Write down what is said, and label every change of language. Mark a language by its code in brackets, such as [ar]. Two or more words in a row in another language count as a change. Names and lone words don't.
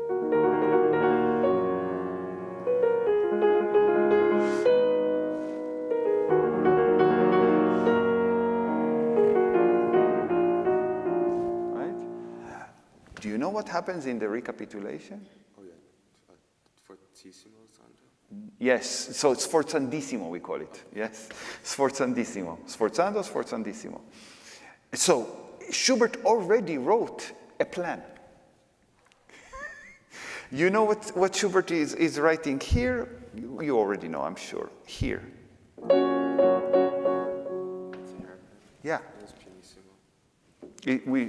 [en] Right? Do you know what happens in the recapitulation? Oh yeah, [it] fortissimo sando. [en] Yes, so it's sforzandissimo, we call it. Yes, sforzandissimo. [it] Sforzando, sforzandissimo. [en] So Schubert already wrote a plan. You know what Schubert is writing here? You already know, I'm sure. Here. It's a hairpin. Yeah. It's pianissimo.